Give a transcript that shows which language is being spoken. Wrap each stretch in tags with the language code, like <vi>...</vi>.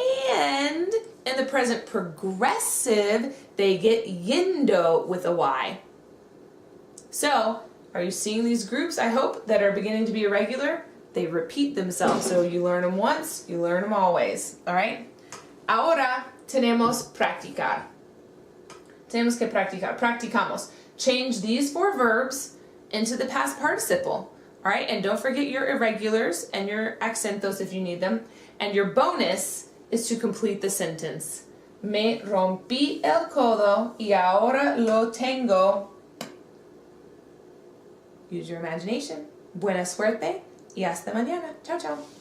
<en>And in the present progressive, they get yendo with a Y. So, are you seeing these groups, I hope, that are beginning to be irregular? They repeat themselves, so you learn them once, you learn them always, all right?</en> <es>Ahora tenemos practicar. Tenemos que practicar. Practicamos.</es> <en>Change these 4 verbs into the past participle, all right? And don't forget your irregulars and your acentos if you need them. And your bonus is to complete the sentence.</en> <es>Me rompí el codo y ahora lo tengo.</es> <en>Use your imagination.</en> <es>Buena suerte. Y hasta mañana. Chao, chao.</es>